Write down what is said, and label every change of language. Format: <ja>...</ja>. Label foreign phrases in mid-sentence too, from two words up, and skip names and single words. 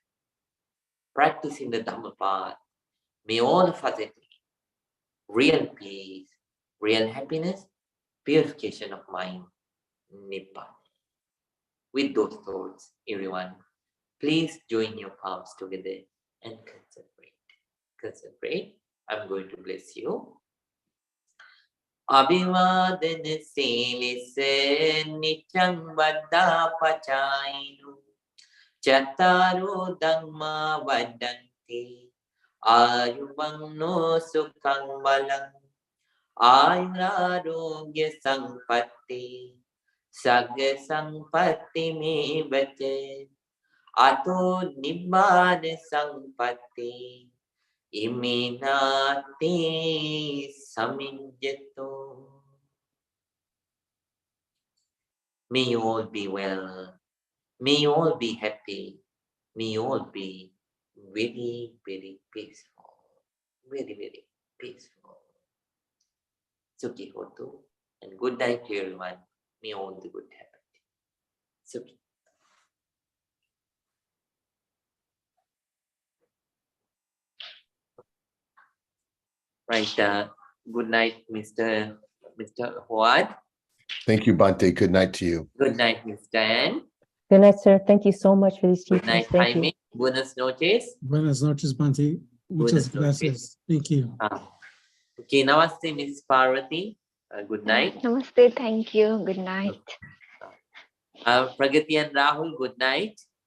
<en>Practicing the Dhamma path, may all of us attain real peace, real happiness, purification of mind, Nibbana. With those thoughts, everyone, please join your palms together and concentrate. Concentrate. I'm going to bless you.</en> <pi>Abhivadana silise nityang vada pachayinu Chattaro dhamma vadanti ayuvanno sukhang balang ayurarogya sampatti sagga sampatti me vache ato nibbana sampatti iminati samijjato.</pi> <en>May you all be well. May you all be happy. May you all be very, very peaceful. Very, very peaceful.</en> <pi>Sukhi hotu.</pi> <en>And good night to everyone. May all the good happen. Sukhi. Right. Good night, Mr. Howard.</en> <pi>Thank you, Bhante.</pi> <en>Good night to you. Good night, Mr. Ann. Good night, sir. Thank you so much for these Good teachings. night, Thank you.</en> <es>Jaime. Buenas noches. Buenas noches, Bhante. Muchas Buenas noches. gracias.</es> <en>Thank you. Okay, namaste, Miss Parvati. Good night. Namaste. Thank you. Good night. Pragati and Rahul, good night.</en>